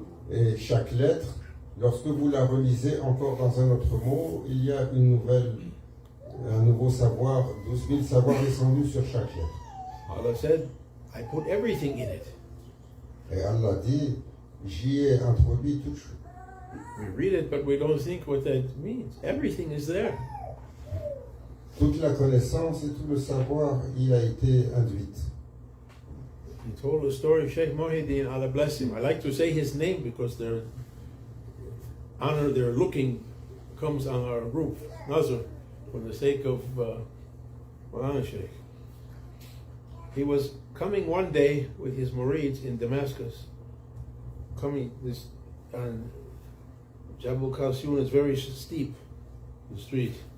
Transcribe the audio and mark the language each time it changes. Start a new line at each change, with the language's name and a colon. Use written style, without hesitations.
French: Et chaque lettre, lorsque vous la relisez encore dans un autre mot, il y a un nouveau savoir, 12 000 savoirs descendus sur chaque lettre.
English: Allah said, I put everything in it.
French: Et Allah dit, j'y ai introduit toute chose.
English: We read it, but we don't think what that means. Everything is there.
French: Toute la connaissance et tout le savoir y a été induite.
English: He told a story of Sheikh Muhyiddin, Allah bless him. I like to say his name because their honor, their looking comes on our roof, Nazar, for the sake of Maulana Sheikh. He was coming one day with his murids in Damascus, coming this on Jabal Kalsoon is very steep, the street.